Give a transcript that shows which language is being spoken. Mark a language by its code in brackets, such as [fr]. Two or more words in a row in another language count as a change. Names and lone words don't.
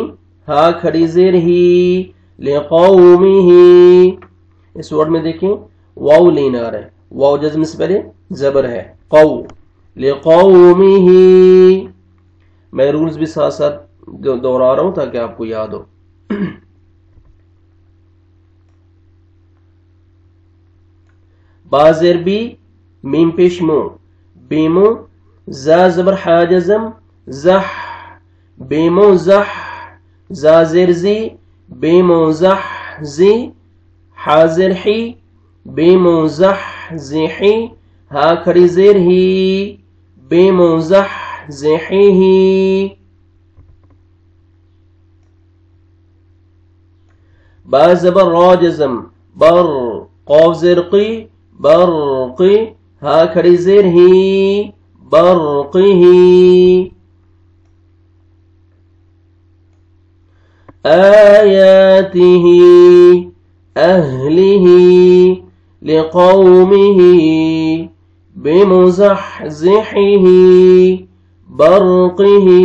[ur] ہا کھڑی زیر ہی لقومہ. اس ورڈ میں دیکھیں واو لین آ رہا ہے. واو جزم سے پہلے زبر ہے قو لقومہ. میں رولز بھی ساتھ ساتھ دوہرا رہا ہوں تاکہ آپ کو یاد ہو. با زیر بی میم پیش مو بیمو. زا زبر حا جزم زح بیمو زح. زا زیر زی بیمو زح زی. حا زیر حی بیمو زح زحی. ہا کھڑی زیر ہی بیمو زح زحیہ. با زبر را جزم بر. قوف زیر قی برقی. ہا کھڑی زیر ہی برقہ. [ar] آیاتہ اہلہ لقومہ بمزحزحہ برقہ.